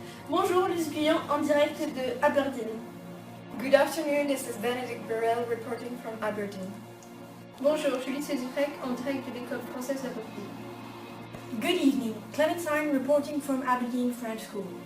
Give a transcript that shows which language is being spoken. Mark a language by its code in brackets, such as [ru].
[fr] Bonjour les étudiants en direct de Aberdeen. [en] Good afternoon, this is Benedict Burrell reporting from Aberdeen. [fr] Bonjour, Julie Sézufrec en direct de l'école française d'Aberdeen. [en] Good evening, Clementine reporting from Aberdeen French School.